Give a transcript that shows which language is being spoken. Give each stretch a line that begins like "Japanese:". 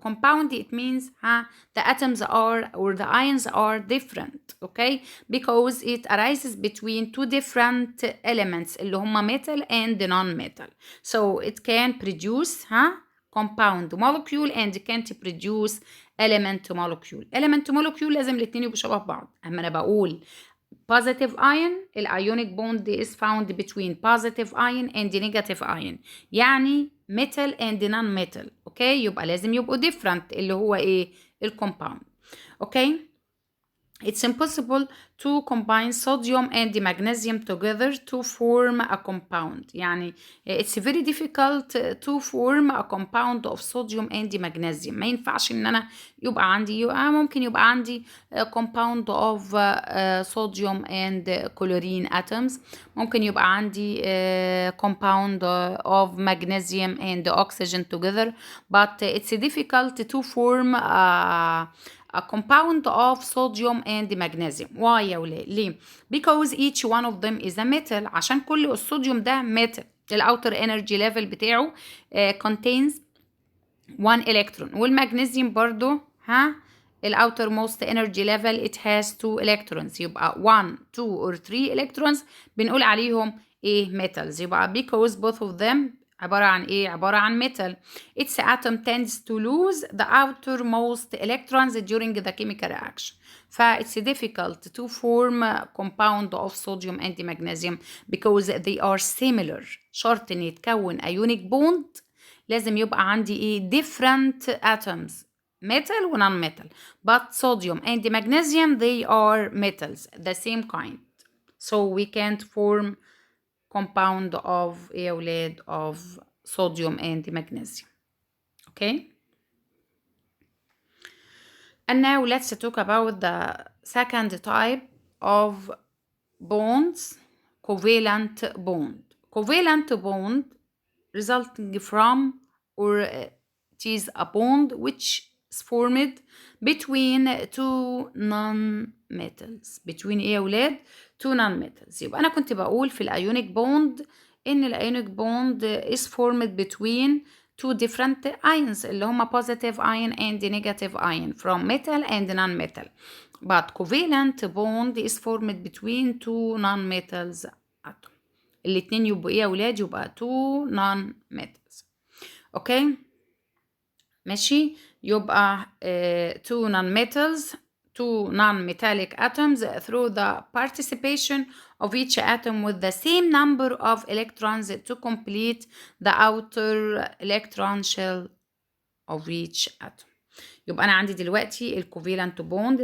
English: Compound, it means the atoms are, or the ions are different. Okay, because it arises between two different elements
Arabic: اللي هما
English: metal and non-metal. So it can produce compound molecule and can't produce element molecule. element molecule
Arabic: لازم الاتنين يبقوا شبه بعض. اما انا بقول
English: positive ion, الionic bond is found between positive ion and negative ion، يعني metal and non-metal.
Arabic: اوكي، يبقى لازم يبقوا different اللي هو ايه؟ الكومباوند.
English: Okay, it's impossible to combine sodium and magnesium together to form a compound. يعني it's very difficult to form a compound of sodium and magnesium.
Arabic: ما ينفعش ان انا يبقى عندي ممكن يبقى عندي
English: compound of sodium and chlorine atoms.
Arabic: ممكن يبقى عندي
English: compound of magnesium and oxygen together, but it's difficult to form a compound of sodium and magnesium. Why
Arabic: يا ولاد؟ ليه؟
English: because each one of them is a metal.
Arabic: عشان كل الصوديوم ده metal.
English: الأوتر energy level بتاعه contains 1 electron.
Arabic: والمغنيسيوم برضو الأوتر
English: most energy level it has 2 electrons. يبقى 1, 2 or 3 electrons
Arabic: بنقول عليهم
English: metals. يبقى because both of them
Arabic: عبارة عن عبارة عن
English: metal. Its atom tends to lose the outermost electrons during the chemical reaction. It's difficult to form a compound of sodium and magnesium because they are similar.
Arabic: شرط إن يتكون
English: ionic bond
Arabic: لازم يبقى عندي
English: different atoms, metal
Arabic: و non-metal.
English: But sodium and magnesium, they are metals, the same kind. So we can't form compound of of sodium and magnesium. Okay, and now let's talk about the second type of bonds, covalent bond. Covalent bond resulting from, or it is a bond which is formed between two non-metals. between
Arabic: ايه يا ولاد؟
English: two non-metals.
Arabic: يبقى أنا كنت بقول في الأيونيك بوند
English: إن الأيونيك bond is formed between two different ions
Arabic: اللي هما
English: positive ion and negative ion from metal and non-metal. But covalent bond is formed between two non-metals atom.
Arabic: الاتنين يبقوا ايه يا ولاد؟ يبقى
English: two non-metals.
Arabic: اوكي ماشي.
English: يبقى two non-metals, two non-metallic atoms through the participation of each atom with the same number of electrons to complete the outer electron shell of each atom.
Arabic: يبقى أنا عندي دلوقتي الcovalent bond.